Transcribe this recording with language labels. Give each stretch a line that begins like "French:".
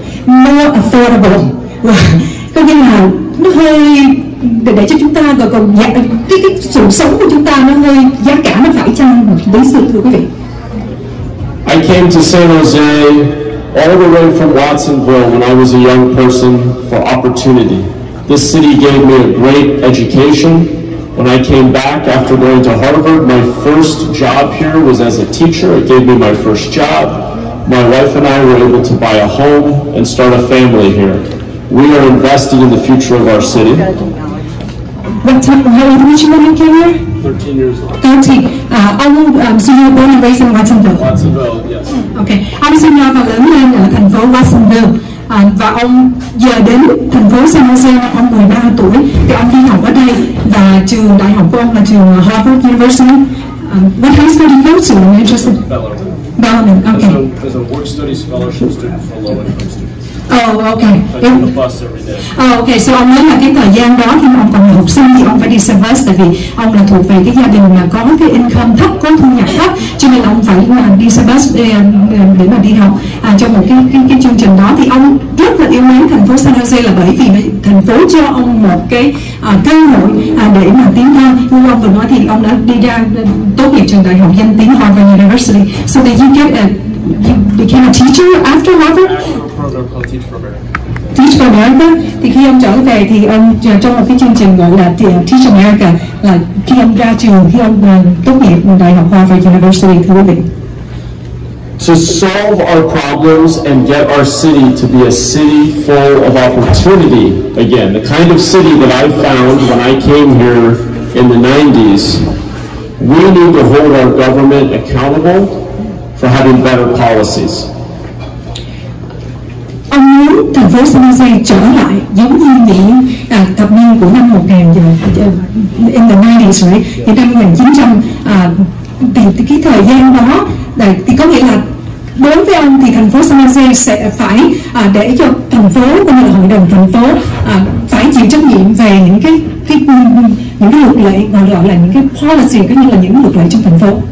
English: More affordable.
Vietnamese: Có nghĩa là nó hơi để cho chúng ta còn cái sự sống của chúng ta nó hơi giá cả nó phải chăng một lý sự, thưa quý vị.
English: I came to San Jose all the way from Watsonville when I was a young person for opportunity. This city gave me a great education, When I came back after going to Harvard, my first job here was as a teacher. It gave me my first job. My wife and I were able to buy a home and start a family here. We are investing in the future of our city. What time, how old was you when you came here? 13 years old. 13. So you were born and raised in Watsonville? Watsonville, yes. Okay.
Vietnamese: Ông sinh ra và lớn lên ở thành phố Watsonville. Và ông giờ đến thành phố San Jose năm ông 13 tuổi thì ông đi học ở đây, và trường đại học của ông là trường Harvard University.
English: What high school did you go to? I'm interested. Bellarmine. Okay. As a work study scholarship student for low income students. Oh, okay. I take the bus every day. Oh, okay.
Vietnamese: So ông nói là cái thời gian đó khi mà ông còn là học sinh thì ông phải đi xe bus, tại vì ông là thuộc về cái gia đình mà có cái income thấp, có thu nhập thấp, cho nên là ông phải đi xe bus để mà đi học. Trong một cái chương trình đó thì ông rất là yêu mến thành phố San Jose là bởi vì thành phố cho ông một cái cơ hội để mà tiến thân. Như ông vừa nói thì ông đã đi ra tốt nghiệp trường đại học danh tiếng Harvard University.
English: So did you get you became a teacher after Harvard? Program called Teach for America. Teach for America.
Vietnamese: Thì khi ông trở về thì ông trong một cái chương trình gọi là Teach America, là khi ông ra trường, khi ông tốt nghiệp đại học Harvard University, thưa quý vị.
English: To solve our problems and get our city to be a city full of opportunity again, the kind of city that I found when I came here in the 90s, we need to hold our government accountable for having better policies.
Vietnamese: Ông muốn thành phố San Jose trở lại giống như những thập niên của năm 1000
English: in the 90s, right?
Vietnamese: Thì năm 1900 thì cái thời gian đó thì có nghĩa là đối với ông thì thành phố San Jose sẽ phải để cho thành phố cũng như là hội đồng thành phố phải chịu trách nhiệm về những cái luật lệ, gọi là những cái policy, cũng như là những luật lệ trong thành phố.